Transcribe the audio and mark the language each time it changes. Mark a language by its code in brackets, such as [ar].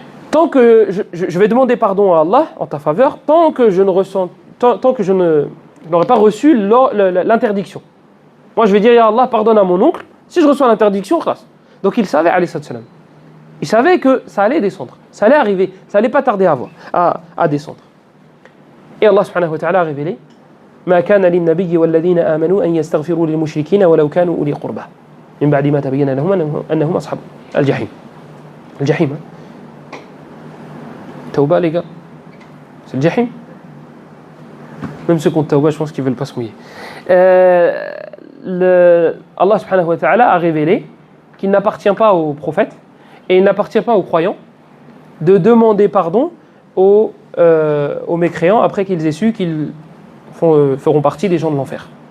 [fr] Tant que je vais demander pardon à Allah en ta faveur, tant que je n'aurai pas reçu l'interdiction. Moi je vais dire ya Allah pardonne à mon oncle, si je reçois l'interdiction, khlas. Donc il savait alayhi salam. Il savait que ça allait descendre. Ça allait arriver, ça allait pas tarder à descendre. Et Allah subhanahu wa ta'ala a révélé [ar] ما كان للنبي والذين آمنوا أن يستغفروا للمشركين ولو كانوا أولي قربى من بعد ما تبين لهم أنهم أصحاب الجحيم. الجحيم توبة [fr] les gars, c'est le jahim. Même ceux qui ont tawbah, je pense qu'ils veulent pas se mouiller. Allah subhanahu wa ta'ala a révélé qu'il n'appartient pas aux prophètes et il n'appartient pas aux croyants de demander pardon aux mécréants après qu'ils aient su qu'ils feront partie des gens de l'enfer.